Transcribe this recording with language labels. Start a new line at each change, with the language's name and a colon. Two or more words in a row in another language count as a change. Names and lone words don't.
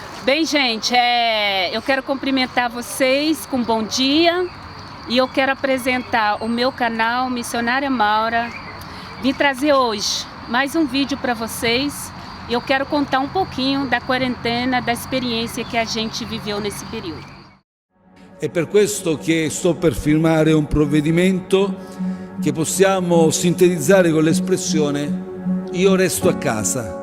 Portuguese: Bem, gente, eu quero cumprimentar vocês com bom dia e eu quero apresentar o meu canal Missionária Maura. Vim trazer hoje mais um vídeo para vocês e eu quero contar um pouquinho da quarentena, da experiência que a gente viveu nesse período.
Italian: È per questo che sto per firmare un provvedimento che possiamo sintetizzare con l'espressione "io resto a casa".